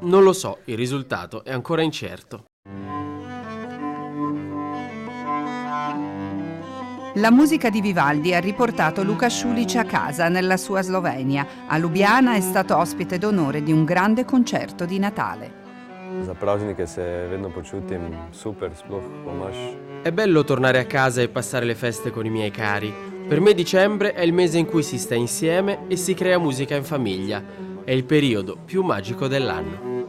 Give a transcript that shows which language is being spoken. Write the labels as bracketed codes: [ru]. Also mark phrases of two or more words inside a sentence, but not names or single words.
[it] Non lo so, il risultato è ancora incerto. La musica di Vivaldi ha riportato Luka Šulić a casa nella sua Slovenia. A Lubiana è stato ospite d'onore di un grande concerto di Natale. [sl] Za praznike se vedno počutim super, sploh pomaž. [it] È bello tornare a casa e passare le feste con i miei cari. Per me dicembre è il mese in cui si sta insieme e si crea musica in famiglia. È il periodo più magico dell'anno.